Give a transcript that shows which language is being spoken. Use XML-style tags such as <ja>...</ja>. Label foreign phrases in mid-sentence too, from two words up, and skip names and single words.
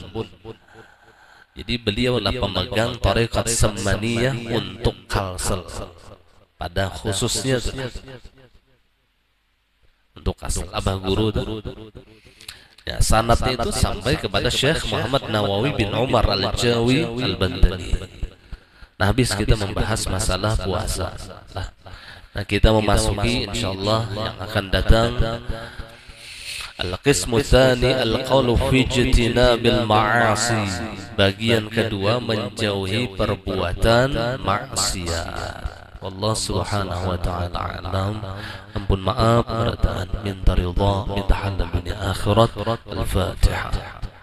<id>Jadi beliaulah pemegang tariqat Samaniyah untuk Kalsel pada khususnya untuk Kalsel. Abah Guru ya, sanadnya itu sampai kepada Syekh Muhammad Nawawi bin Umar Al-Jawi Al-Bandani. Nah, habis kita membahas masalah puasa. Nah, kita memasuki insyaallah yang akan datang</id> <ar>Al-Qismu Tsani Al-Qawlu fi Ijtinabil Ma'asi,</ar> <id>bagian kedua menjauhi perbuatan maksiat.</id> <ar>Wallahu subhanahu wa ta'ala alam.</ar> <bjn>Ampun maaf, berataan, minta ridha, minta halal dunia akhirat.</bjn> <ar>Al-Fatihah.</ar>